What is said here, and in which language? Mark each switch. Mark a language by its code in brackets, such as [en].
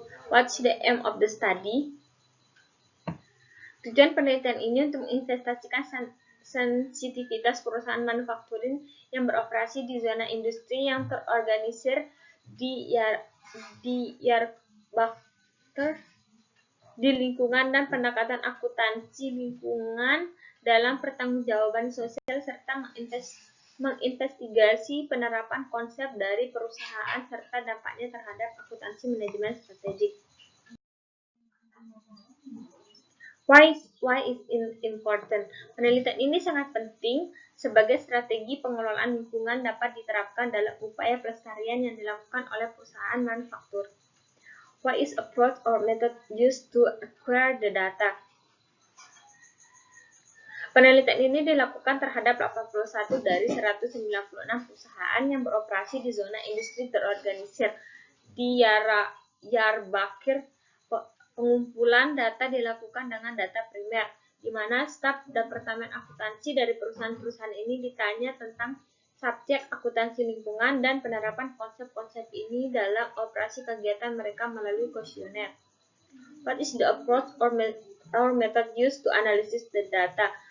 [en] What's the aim of the study? [id] Tujuan penelitian ini untuk menginvestasikan sensitivitas perusahaan manufacturing yang beroperasi di zona industri yang terorganisir di Diyarbakir di lingkungan dan pendekatan akuntansi lingkungan dalam pertanggungjawaban sosial serta menginvestigasi penerapan konsep dari perusahaan serta dampaknya terhadap akuntansi manajemen strategik. [en] Why is it important? [id] Penelitian ini sangat penting sebagai strategi pengelolaan lingkungan dapat diterapkan dalam upaya pelestarian yang dilakukan oleh perusahaan manufaktur. [en] What is approach or method used to acquire the data? [id] Penelitian ini dilakukan terhadap 81 dari 196 perusahaan yang beroperasi di zona industri terorganisir di Diyarbakir. Pengumpulan data dilakukan dengan data primer, di mana staf Departemen Akuntansi dari perusahaan-perusahaan ini ditanya tentang subjek akuntansi lingkungan dan penerapan konsep-konsep ini dalam operasi kegiatan mereka melalui kuesioner. [en] What is the approach or method used to analysis the data?